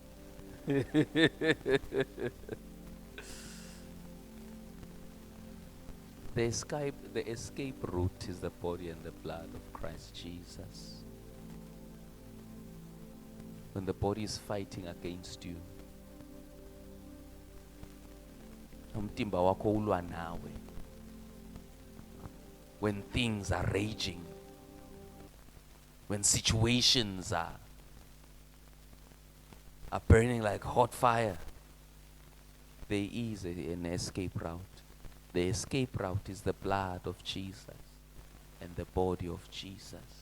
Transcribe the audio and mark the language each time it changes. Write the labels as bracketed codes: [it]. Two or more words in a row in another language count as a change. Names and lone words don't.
[en] The escape route is the body and the blood of Christ Jesus. When the body is fighting against you, [ss] umtimba wakho ulwa nawe. [en] When things are raging, when situations are burning like hot fire, there is an escape route. The escape route is the blood of Jesus and the body of Jesus.